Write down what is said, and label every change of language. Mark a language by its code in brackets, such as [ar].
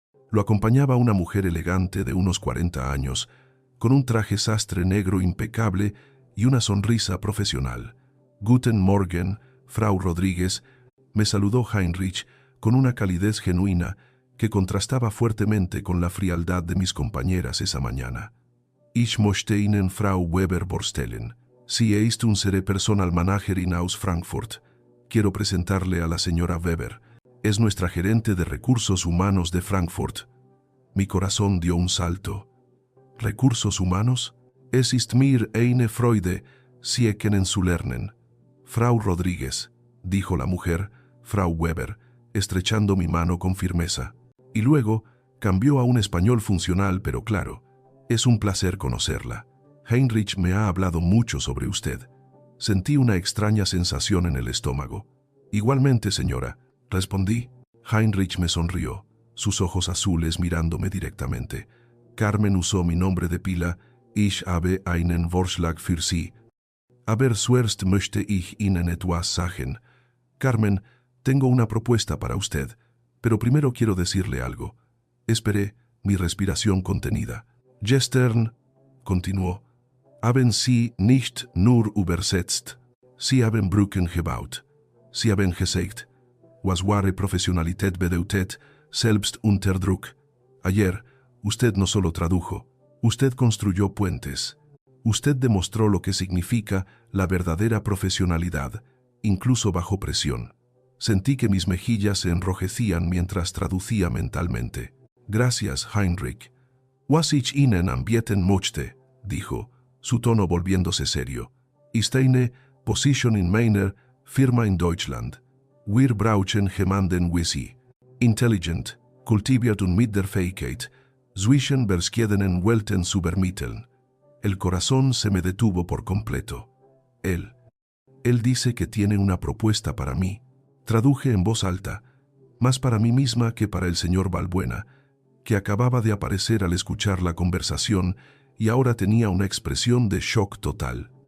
[es] Lo acompañaba una mujer elegante de unos 40 años, con un traje sastre negro impecable y una sonrisa profesional. [de] «Guten Morgen, Frau Rodríguez», [es] me saludó Heinrich con una calidez genuina que contrastaba fuertemente con la frialdad de mis compañeras esa mañana. [de] «Ich möchte Ihnen Frau Weber vorstellen», Sie ist unsere Personalmanagerin aus Frankfurt. [es] Quiero presentarle a la señora Weber. Es nuestra gerente de recursos humanos de Frankfurt. Mi corazón dio un salto. ¿Recursos humanos? [de] Es ist mir eine Freude, Sie kennenzulernen. [es] Frau Rodríguez, dijo la mujer, Frau Weber, estrechando mi mano con firmeza. Y luego cambió a un español funcional, pero claro, es un placer conocerla. Heinrich me ha hablado mucho sobre usted. Sentí una extraña sensación en el estómago. Igualmente, señora, respondí. Heinrich me sonrió, sus ojos azules mirándome directamente. Carmen usó mi nombre de pila. [de] Ich habe einen Vorschlag für Sie. Aber zuerst möchte ich Ihnen etwas sagen. [es] Carmen, tengo una propuesta para usted, pero primero quiero decirle algo. Esperé, mi respiración contenida. [de] Gestern, [es] continuó, [de] haben Sie nicht nur übersetzt. Sie haben Brücken gebaut. Sie haben gesagt, was wahre Professionalität bedeutet, selbst unter Druck. [es] Ayer, usted no solo tradujo, usted construyó puentes. Usted demostró lo que significa la verdadera profesionalidad, incluso bajo presión. Sentí que mis mejillas se enrojecían mientras traducía mentalmente. Gracias, Heinrich. [de] Was ich Ihnen anbieten möchte, [es] dijo, su tono volviéndose serio. [de] Ist eine Position in meiner Firma in Deutschland. Wir brauchen jemanden wie Sie. Intelligent, kultiviert und mit der Fähigkeit, zwischen verschiedenen Welten zu vermitteln. [es] El corazón se me detuvo por completo. Él dice que tiene una propuesta para mí. Traduje en voz alta, más para mí misma que para el señor Balbuena, que acababa de aparecer al escuchar la conversación y ahora tenía una expresión de shock total.